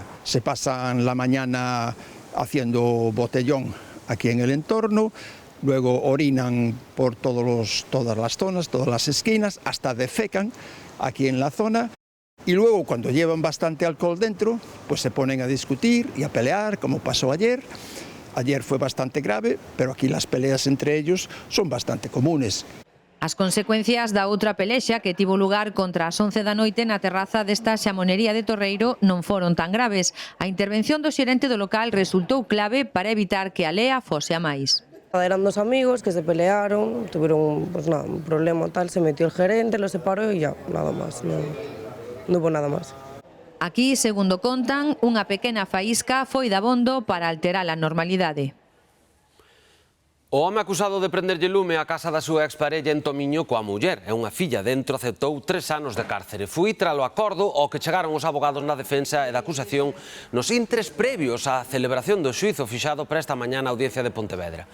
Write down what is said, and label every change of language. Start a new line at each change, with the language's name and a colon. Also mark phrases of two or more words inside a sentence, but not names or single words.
Spanish: Se pasan la mañana haciendo botellón aquí en el entorno, luego orinan por todas las zonas, todas las esquinas, hasta defecan aquí en la zona. Y luego, cuando llevan bastante alcohol dentro, pues se ponen a discutir y a pelear, como pasó ayer. Ayer fue bastante grave, pero aquí las peleas entre ellos son bastante comunes.
Galician: As consecuencias da outra pelexa que tivo lugar contra as 11 da noite na terraza desta xamonería de Torreiro non foron tan graves. A intervención do xerente do local resultou clave para evitar que a lea fose a máis.
Spanish: Eran 2 amigos que se pelearon, tuvieron un problema tal, se metió el gerente, lo separó y ya, nada más, no hubo nada más.
Galician: Aquí, segundo contan, unha pequena faísca foi dabondo para alterar a normalidade. O home acusado de prenderlle lume á casa da súa exparella en Tomiño coa muller e unha filla dentro aceptou 3 anos de cárcere. Foi tralo acordo ao que chegaron os abogados na defensa e da acusación nos intres previos á celebración do xuízo fixado para esta mañá na Audiencia de Pontevedra.